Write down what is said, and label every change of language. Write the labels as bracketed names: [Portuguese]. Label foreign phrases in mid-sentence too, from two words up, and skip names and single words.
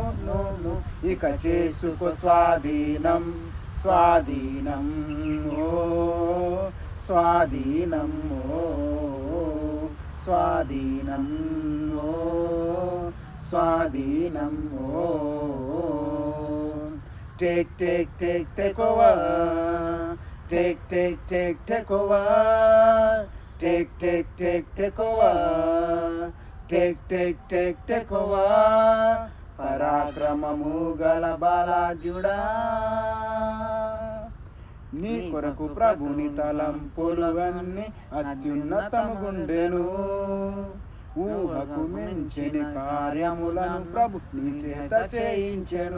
[Telugu] ఇక చేసుకో స్వాధీనం, స్వాధీనం, ఓ స్వాధీనం, ఓ స్వాధీనం, ఓ స్వాధీనం, ఓ [English] take, take, take, take over. Take, take, take, take over. Take, take, take, take over. Take, take, take, take over. [Telugu] పరాక్రమము గల బాలాజుడా, నీ కొరకు ప్రభుని తలంపులువన్నీ అత్యున్నతముగుండెను. ఊహకు మించిన కార్యములను ప్రభు నీ చేత చేయించెను.